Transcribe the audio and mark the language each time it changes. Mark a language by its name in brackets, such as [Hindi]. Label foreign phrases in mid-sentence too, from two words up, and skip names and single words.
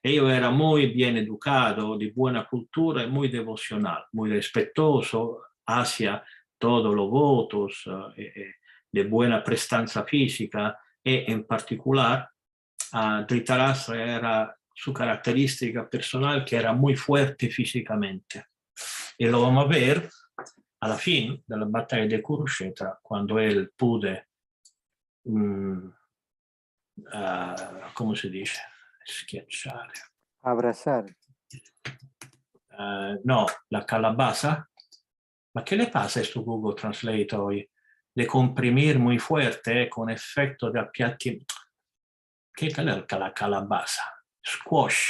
[Spanish] Ellos era muy bien educado, de buena cultura y muy devocional, muy respetuoso hacia todos los votos, de buena prestanza física y en particular Dhritarashtra era su característica personal que era muy fuerte físicamente. Y lo vamos a ver a la fin [Italian] della battaglia di Kurukshetra, quando [Spanish] él pude, [Italian] come si dice, schiacciare. [Spanish] Abrazar. No, la calabaza. ¿Ma qué le pasa a esto Google Translate hoy? De comprimir muy fuerte con efecto de appiattimento. ¿Qué es la calabaza? Squash.